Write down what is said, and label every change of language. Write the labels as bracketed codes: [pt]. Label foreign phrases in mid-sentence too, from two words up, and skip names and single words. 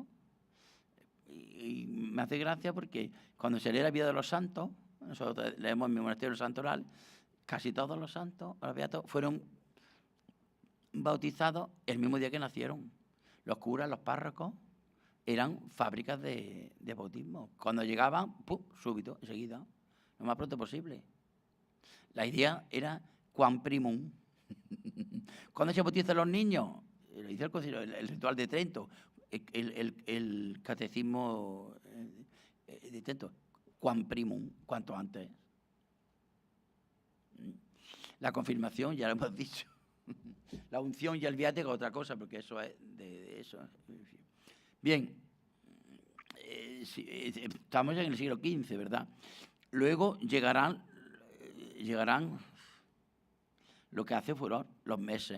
[es] Y me hace gracia porque cuando se lee la vida de los santos, nosotros leemos en mi monasterio el Santo Oral, casi todos los santos, los beatos, fueron bautizados el mismo día que nacieron. Los curas, los párrocos, eran fábricas de bautismo. Cuando llegaban, ¡pum!, súbito, enseguida, lo más pronto posible. La idea era [la] quam primum. [es] ¿Cuándo se bautizan los niños? Lo dice el concilio, el ritual de Trento, el catecismo de Trento, [la] quam primum, [es] cuanto antes. La confirmación, ya lo hemos dicho. La unción y el viático, otra cosa, porque eso es de eso. Bien, estamos en el siglo XV, ¿verdad? Luego llegarán lo que hace furor, los meses.